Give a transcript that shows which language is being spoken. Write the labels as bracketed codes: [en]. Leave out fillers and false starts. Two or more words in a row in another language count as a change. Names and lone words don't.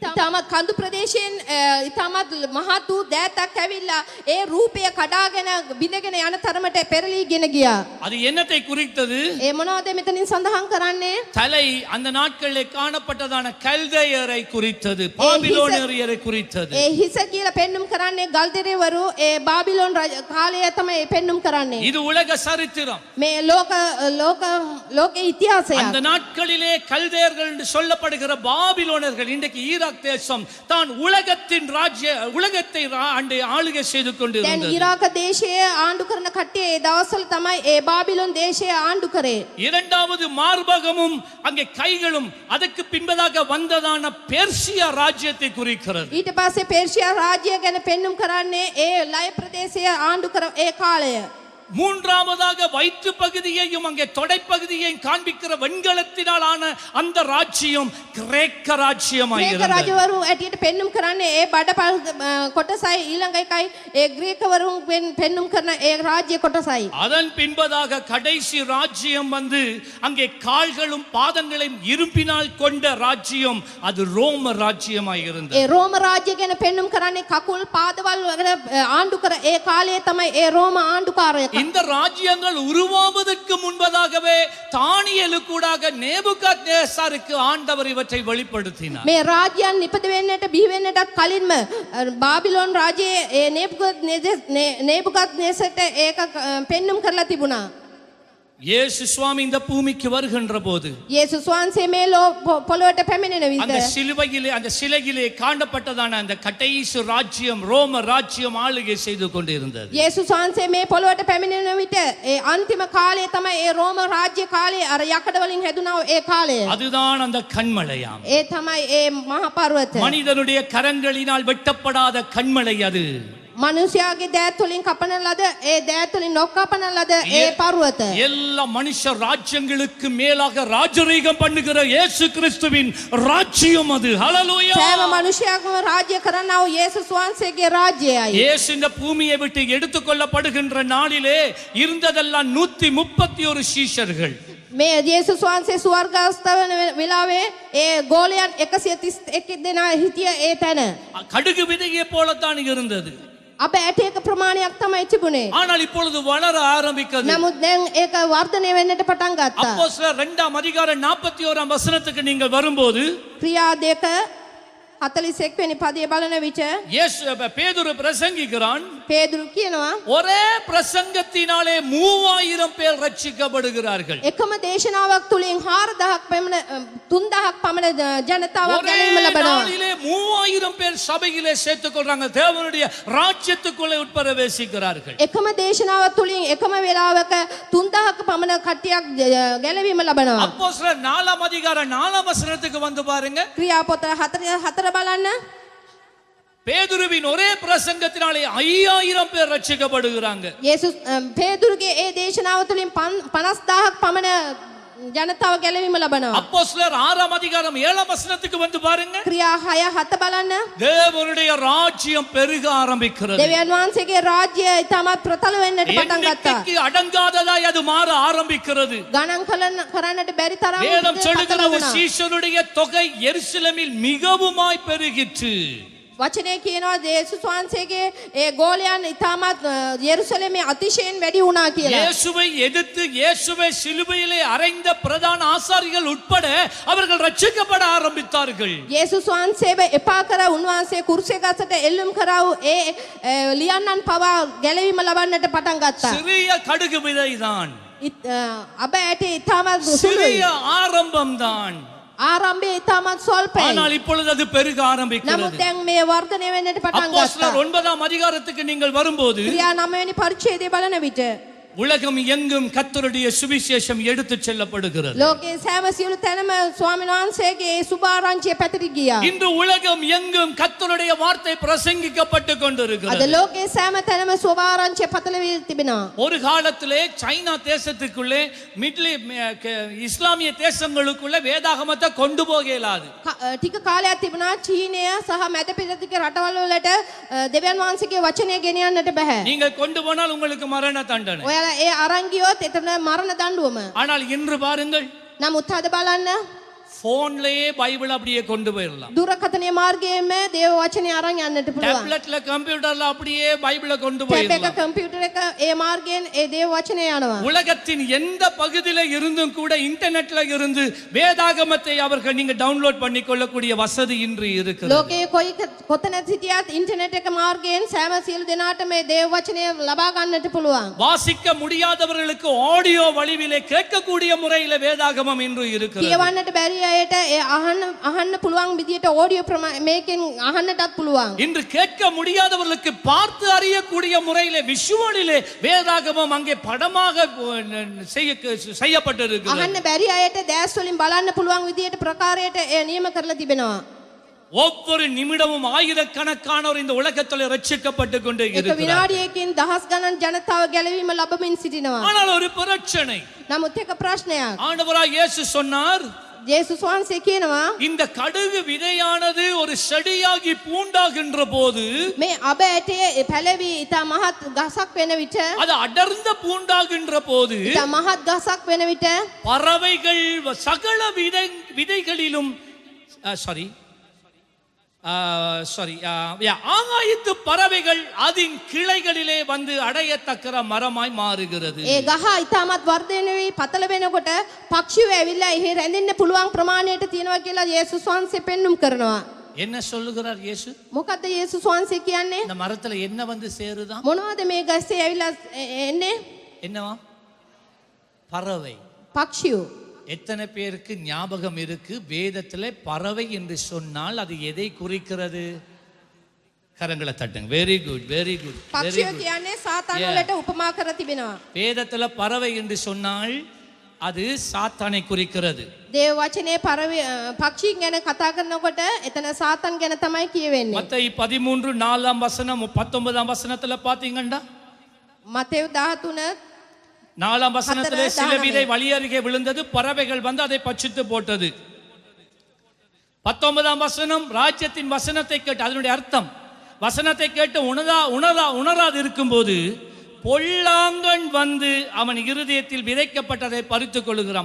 [si] ඉතාමත් කඳු ප්‍රදේශයෙන් ඉතාමත් මහත් වූ දෑතක් ඇවිල්ලා ඒ රූපය කඩාගෙන බිඳගෙන යන තරමට පෙරලීගෙන ගියා. [ta] அது என்னத்தை குறித்தது? [si] ඒ මොනවද මෙතනින් සඳහන් කරන්නේ? [ta] தலை அந்த நாட்களிலே காணப்பட்டதான கல்தையரை குறித்தது, பாபிலோனியரை குறித்தது. [si] ඒ හිස කියලා පෙන්눔 කරන්නේ ගල්දෙරේවරු ඒ බාබිලෝන් කාලය තමයි පෙන්눔 කරන්නේ. [ta] இது உலக சரித்திரம். [si] මේ ලෝක ඉතිහාසය. [ta] அந்த நாட்களிலே கல்தையர்கள் என்று சொல்லப்படுகிற பாபிலோனியர்கள் இன்றைக்கு ஈராக் தேசம் தான் உலகத்தை ஆளுகை செய்து [si] දැන් [ta] கொண்டிருந்தது. [si] ඉරාක දේශයේ ආණ්ඩු කරන කට්ටිය ඒ දවස්වල තමයි ඒ බාබිලෝන් දේශයේ ආණ්ඩු කරේ. [ta] இரண்டாவது மார்பகமும் அங்கே கைகளும் அதற்கு பின்பதாக வந்ததான பெர்சியா ராஜ்யத்தை குறிக்கிறது. [si] ඊට පස්සේ පේර්ෂියා රාජ්‍යය ගැන පෙන්눔 කරන්නේ ඒ ලය ප්‍රදේශයේ ආණ්ඩු කර ඒ කාලය. [ta] மூன்றாவதாக வயிற்று பகுதியையும் அங்கே தொடைப்பகுதியையும் காண்பிக்கிற வெண்கலத்தினால் ஆன அந்த ராஜ்யம் கிரேக்க ராஜ்யமாய் [si] ග්‍රීක [ta] இருந்தது. [si] රජවරු ඇටියට පෙන්눔 කරන්නේ ඒ බඩ කොටසයි ඊළඟ එකයි ඒ ග්‍රීකවරුන් පෙන්눔 කරන ඒ රාජ්‍ය කොටසයි. [ta] அதன் பின்பதாக கடைசி ராஜ்யம் வந்து அங்கே கால்களும் பாதங்களையும் இரும்பினால் கொண்ட ராஜ்யம், அது ரோம ராஜ்யமாய் இருந்தது. [si] ඒ රෝම රාජ්‍ය ගැන පෙන්눔 කරන්නේ කකුල් පාදවල් වල ආණ්ඩු කර ඒ කාලයේ තමයි ඒ රෝම ආණ්ඩුකාරය. [ta] இந்த ராஜ்யங்கள் உருவாவதற்கு முன்பதாகவே தானியேலுக்கூடாக நேபுகாத்நேசாருக்கு ஆண்டவர் இவற்றை வெளிப்படுத்தினார். [si] මේ රාජ්‍යයන් නිපද වෙන්නට බිහි වෙන්නටත් කලින්ම බාබිලෝන් රාජ්‍යයේ ඒ නේබුකද්නේසර්ට ඒක පෙන්눔 කරලා තිබුණා. [ta] இயேசு சுவாமி இந்த பூமிக்கு வருகின்ற போது [si] යේසුස් වහන්සේ මේ පොළොවට පැමිණෙන [ta] அந்த [si] විට [ta] சிலுவையிலே அந்த சிலையிலே காணப்பட்டதான அந்த கடைசி ராஜ்யம் ரோம ராஜ்யம் ஆளுகை செய்து கொண்டிருந்தது. [si] යේසුස් වහන්සේ මේ පොළොවට පැමිණෙන විට ඒ අන්තිම කාලය තමයි ඒ රෝම රාජ්‍ය කාලය අර යකඩ වලින් හැදුනා ඒ කාලය. [ta] அதுதான் அந்த கண்மலையாம். [si] ඒ තමයි ඒ මහා පර්වත. [ta] மனிதனுடைய கரங்களினால் வெட்டப்படாத கண்மலை அது. [si] මනුෂ්‍යයාගේ දෑත් වලින් කපන ලද ඒ දෑත් වලින් නොකපන ලද ඒ පර්වත. [ta] எல்லா மனுஷ ராஜ்யங்களுக்கு மேலாக ராஜரீகம் பண்ணுகிற இயேசு கிறிஸ்துவின் ராஜ்யம் அது. ஹல்லேலூயா. [si] සෑම මනුෂ්‍යයෙක්ම රාජ්‍ය කරන්නා වූ යේසුස් වහන්සේගේ රාජ්‍යයයි. [ta] இயேசு இந்த பூமியை விட்டு எடுத்துக்கொள்ளப்படுகின்ற நாளிலே இருந்ததெல்லாம் 131 சீஷர்கள். [si] මේ යේසුස් වහන්සේ ස්වර්ගස්ත වෙන වෙලාවේ ඒ ගෝලයන් 131 දෙනා හිටිය ඒ තැන. [ta] கடுகு விதையை போலத்தான் இருந்தது. [si] අප ඇටයක ප්‍රමාණයක් තමයි තිබුණේ. [ta] ஆனால் இப்பொழுது வளர ஆரம்பிக்கிறது. [si] නමුත් දැන් ඒක වර්ධනය වෙන්නට පටන් ගත්තා. [ta] அப்போஸ்தலர் 2ஆம் அதிகாரம் 41ஆம் வசனத்துக்கு நீங்கள் வரும்போது [si] ක්‍රියා 2:41 වෙනි පදයේ බලන විට [ta] பேதுரு பிரசங்கிக்கிறான். [si] පේදුරු කියනවා [ta] ஒரே பிரசங்கத்தினாலே 3000 பேர் ரட்சிக்கப்படுகிறார்கள். [si] එකම දේශනාවක් තුලින් 4000ක් පමණ 3000ක් පමණ ජනතාවක් ගැනීම [ta] ஒரே [si] ලැබෙනවා. [ta] நாளிலே 3000 பேர் சபையிலே சேர்த்துக் கொள்றாங்க. தேவனுடைய ராஜ்யத்துக்குள்ளே உட்பிரவேசிக்கிறார்கள். [si] එකම දේශනාවක් තුලින් එකම වෙලාවක 3000ක පමණ කට්ටියක් ගැලවීම ලබනවා. [ta] அப்போஸ்தலர் 4ஆம் அதிகாரம் 4ஆம் வசனத்துக்கு வந்து பாருங்க. [si] ක්‍රියා පොත 4 බලන්න. [ta] பேதுருவின் ஒரே பிரசங்கத்தினாலே 5000 பேர் ரட்சிக்கப்படுகிறாங்க. [si] යේසුස් පේදුරුගේ ඒ දේශනාව තුලින් 50000ක් පමණ ජනතාව ගැලවීම ලබනවා. [ta] அப்போஸ்தலர் 6ஆம் அதிகாரம் 7ஆம் வசனத்துக்கு வந்து பாருங்க. [si] ක්‍රියා 6:7 බලන්න. [ta] தேவனுடைய ராஜ்யம் பெருக ஆரம்பிக்கிறது. [si] දෙවියන් වහන්සේගේ රාජ්‍යය ඉතාමත් ප්‍රතල වෙන්නට පටන් ගත්තා. [ta] எண்ணிக்கைக்கு அடங்காததாய் அது மாற ஆரம்பிக்கிறது. [si] ගණන් කරන්නට බැරි තරම් [ta] வேதம் [si] පතල [ta] சொல்லுகிறது [si] වුණා. [ta] சீஷருடைய தொகை எருசலேமில் மிகவுமாய் பெருகிற்று. [si] වචනේ කියනවා යේසුස් වහන්සේගේ ඒ ගෝලයන් ඉතාමත් යෙරුසලමේ අතිශයින් වැඩි වුණා කියලා. [ta] இயேசுவை எதிர்த்து இயேசுவை சிலுவையிலே அறைந்த பிரதான ஆசாரிகள் உட்பட அவர்கள் ரட்சிக்கப்பட ஆரம்பித்தார்கள். [si] යේසුස් වහන්සේව එපා කර උන්වහන්සේ කුරුසිය ගසට එල්ලුම් කරා වූ ඒ ලියන්නන් පවා ගැලවීම ලබන්නට පටන් ගත්තා. [ta] சிறிய கடுகு விதைதான், [si] අබ ඇටේ ඉතාමත් [ta] சிறிய ஆரம்பம்தான். [si] ආරම්භයේ ඉතාමත් ස්වල්පයි. [ta] ஆனால் இப்பொழுது அது பெருக [si] නමුත් [ta] ஆரம்பிக்கிறது. [si] දැන් මේ වර්ධනය වෙන්නට පටන් ගත්තා. [ta] அப்போஸ்தலர் 9ஆம் அதிகாரத்துக்கு நீங்கள் வரும்போது [si] ක්‍රියා 9 වෙනි පරිච්ඡේදය බලන විට [ta] உலகம் எங்கும் கர்த்தருடைய சுவிசேஷம் எடுத்துச் செல்லப்படுகிறது. [si] ලෝකයේ සෑම සියලු තැනම ස්වාමීන් වහන්සේගේ ඒ සුභාරංචිය පැතිරි ගියා. [ta] இன்று உலகம் எங்கும் கர்த்தருடைய வார்த்தை பிரசங்கிக்கப்பட்டு [si] අද [ta] கொண்டிருக்கிறது. [si] ලෝකයේ සෑම තැනම සුභාරංචිය පතල වී තිබෙනවා. [ta] ஒரு காலத்திலே சைனா தேசத்துக்குள்ளே இஸ்லாமிய தேசங்களுக்குள்ளே வேதாகமத்தை கொண்டு போக இயலாது. [si] ටික කාලයක් තිබුණා චීනය සහ මැද පෙරදිග රටවල් වලට දෙවියන් වහන්සේගේ වචනය ගෙනියන්නට බෑ. [ta] நீங்கள் கொண்டு போனால் உங்களுக்கு மரண தண்டனை. [si] ඔයාලා ඒ අරන් ගියොත් එතන මරණ දඬුවම. [ta] ஆனால் இன்று பாருங்கள், [si] නමුත් අද බලන්න [ta] போன்லயே பைபிள் அப்படியே கொண்டு போயிடலாம். [si] දුරකථනය මාර්ගයෙන්ම දේව වචනේ අරන් යන්නට පුළුවන්. [ta] டேப்லெட்ல கம்ப்யூட்டர்ல அப்படியே பைபிளை கொண்டு [si] ටැබ් එක [ta] போயிடலாம். [si] කම්පියුටර් එක ඒ මාර්ගයෙන් ඒ දේව වචනේ යනවා. [ta] உலகத்தின் எந்த பகுதியில இருந்தும் கூட இன்டர்நெட்ல இருந்து வேதாகமத்தை அவர்கள் நீங்க டவுன்லோட் பண்ணி கொள்ளக்கூடிய வசதி இன்று இருக்கிறது. [si] ලෝකයේ කොතන සිටියත් ඉන්ටර්නෙට් එක මාර්ගයෙන් සෑම සියලු දෙනාට මේ දේව වචනය ලබා ගන්නට පුළුවන්. [ta] வாசிக்க முடியாதவர்களுக்கு ஆடியோ வடிவிலே கேட்கக்கூடிய முறையில வேதாகமம் இன்று இருக்கிறது. [si] කියවන්නට බැරි අයට ඒ අහන්න පුළුවන් විදියට ඔඩියෝ මේකෙන් අහන්නටත් පුළුවන්. [ta] இன்று கேட்க முடியாதவர்களுக்கு பார்த்து அறியக்கூடிய முறையிலே விஷுவலிலே வேதாகமம் அங்கே படமாக செய்யப்பட்டிருக்கிறது. [si] අහන්න බැරි අයට දැස් වලින් බලන්න පුළුවන් විදියට ප්‍රකාරයට ඒ නියම කරලා තිබෙනවා. [ta] ஒவ்வொரு நிமிடமும் ஆயிரக்கணக்கானோர் இந்த உலகத்தில் ரட்சிக்கப்பட்டு கொண்டே [si] එක [ta] இருக்கிறார். [si] විනාඩියකින් දහස් ගණන් ජනතාව ගැලවීම ලැබමින් සිටිනවා. [ta] ஆனால் ஒரு பிரச்சனை. [si] නමුත් එක ප්‍රශ්නයක්. [ta] ஆண்டவராய் இயேசு சொன்னார், [si] ජේසුස් වහන්සේ කියනවා [ta] இந்த கடுகு விதையானது ஒரு செடியாகி பூண்டாகின்ற போது [si] මේ අබ ඇටයේ පැලවි ඉතා මහත් ගසක් වෙන විට [ta] அது அடர்ந்த பூண்டாகின்ற போது [si] ඉතා මහත් ගසක් වෙන විට [ta] பறவைகள் சகல விதைகளிலும் ஆகாயத்து பறவைகள் அதன் கிளைகளிலே வந்து அடையத்தக்க மரமாய் மாறுகிறது. [si] ඒ ගහ ඉතාමත් වර්ධනය වී පතල වෙනකොට පක්ෂියෝ ඇවිල්ලා එහි රැඳෙන්න පුළුවන් ප්‍රමාණයට තියෙනවා කියලා යේසුස් වහන්සේ පෙන්눔 කරනවා. [ta] என்ன சொல்லுகிறார் இயேசு? [si] මොකද්ද යේසුස් වහන්සේ කියන්නේ? [ta] இந்த மரத்துல என்ன வந்து சேருதான்? [si] මොනවද මේ ගස්සේ ඇවිල්ලා එන්නේ? [ta] என்னவா? பறவை. [si] පක්ෂියෝ. [ta] எத்தனை பேருக்கு ஞாபகம் இருக்கு வேதத்துல பறவை என்று சொன்னால் அது எதை குறிக்கிறது? கரங்களை தட்டுங்க. [en] very good, very good. [si] පක්ෂියෝ කියන්නේ සාතාන වලට උපමා කර තිබෙනවා. [ta] வேதத்துல பறவை என்று சொன்னால் அது சாத்தானை குறிக்கிறது. [si] දේව වචනේ පක්ෂීන් ගැන කතා කරනකොට එතන සාතන් ගැන තමයි කියවෙන්නේ. [ta] மத்தேயு 13:4 19 பாத்தீங்கன்னா [si] මතෙව් 13 [ta] 4 வசனத்திலே சில விதை வழி அருகே விழுந்தது, பறவைகள் வந்து அதை பட்சித்து போட்டது. 19 வசனம் ராஜ்யத்தின் வசனத்தை கேட்டு, அதனுடைய அர்த்தம் வசனத்தை கேட்டு உணராது இருக்கும்போது பொல்லாங்கன் வந்து அவன் இருதயத்தில் விதைக்கப்பட்டதை பறித்துக் கொள்ளுகிறான்.